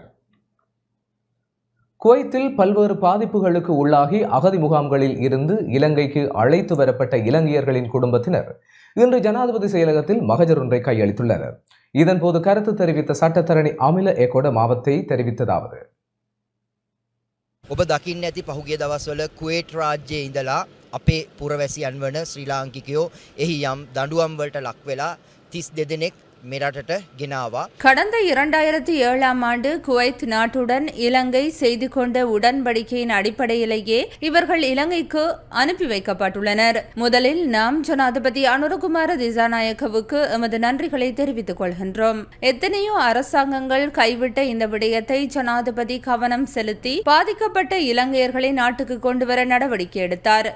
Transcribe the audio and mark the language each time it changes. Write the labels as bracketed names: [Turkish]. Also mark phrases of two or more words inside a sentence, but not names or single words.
[Tamil] குவைத்தில் பல்வேறு பாதிப்புகளுக்கு உள்ளாகி அகதி முகாம்களில் இருந்து இலங்கைக்கு அழைத்து வரப்பட்ட இலங்கையர்களின் குடும்பத்தினர் இன்று ஜனாதிபதி செயலகத்தில் மகஜர் ஒன்றை கையளித்துள்ளனர். இதன்போது கருத்து தெரிவித்த சட்டத்தரணி அமில ஏகோட மாவத்தை தெரிவித்ததாவது. [Sinhala] ඔබ දකින්න ඇති පහුගිය දවස්වල කුවේට් රාජ්‍යයේ ඉඳලා අපේ පුරවැසියන් වන ශ්‍රී ලාංකිකයෝ එහි යම් දඬුවම් වලට ලක් වෙලා 32 දෙනෙක් මෙරටට ගෙනාවා. [Tamil] கடந்த 2007ஆம் ஆண்டு குவைத் நாட்டுடன் இலங்கை செய்து கொண்ட உடன்படிக்கையின் அடிப்படையிலேயே இவர்கள் இலங்கைக்கு அனுப்பி வைக்கப்பட்டுள்ளனர். முதலில் நாம் ஜனாதிபதி அனுரகுமார திசாநாயக்கவுக்கு எமது நன்றிகளை தெரிவித்துக் கொள்கின்றோம். எத்தனையோ அரசாங்கங்கள் கைவிட்ட இந்த விடயத்தை ஜனாதிபதி கவனம் செலுத்தி பாதிக்கப்பட்ட இலங்கையர்களை நாட்டுக்கு கொண்டுவர நடவடிக்கை எடுத்தார்.